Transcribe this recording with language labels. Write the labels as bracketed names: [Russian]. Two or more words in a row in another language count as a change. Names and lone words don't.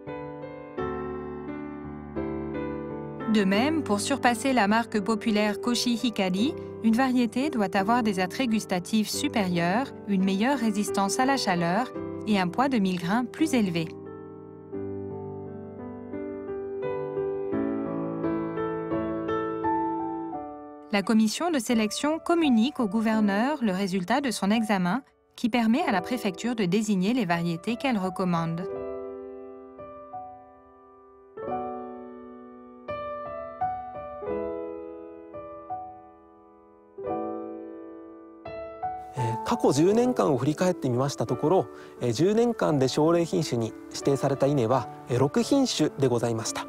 [French] De même, pour surpasser la marque populaire Koshi Hikari, une variété doit avoir des attraits gustatifs supérieurs, une meilleure résistance à la chaleur et un poids de 1000 grains plus élevé. La commission de sélection communique au gouverneur le résultat de son examen qui permet à la préfecture de désigner les variétés qu'elle recommande. [Japanese] 過去10年間を振り返ってみましたところ、10年間で奨励品種に指定された稲は6品種でございました。